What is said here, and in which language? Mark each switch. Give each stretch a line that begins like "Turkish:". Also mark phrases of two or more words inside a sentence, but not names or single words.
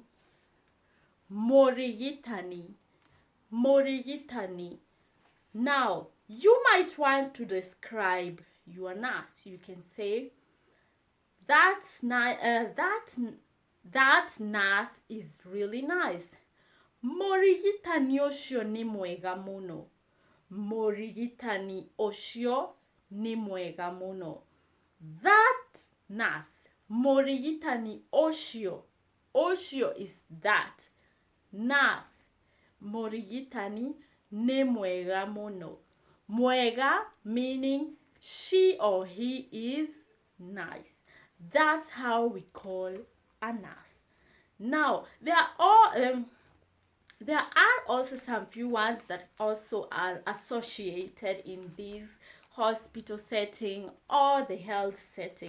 Kikuyu: Morigitani. Morigitani.
English: Now, you might want to describe your nurse. You can say, that nurse is really nice.
Kikuyu: Morigitani ocio ni mwega muno. Morigitani ocio ni mwega muno.
English: That nurse.
Kikuyu: Morigitani ocio.
English: Ocio is that. Nurse.
Kikuyu: Morigitani ni mwega muno.
English: Mwega meaning she or he is nice. That's how we call a nurse. Now, there are also some few words that also are associated in this hospital setting or the health setting.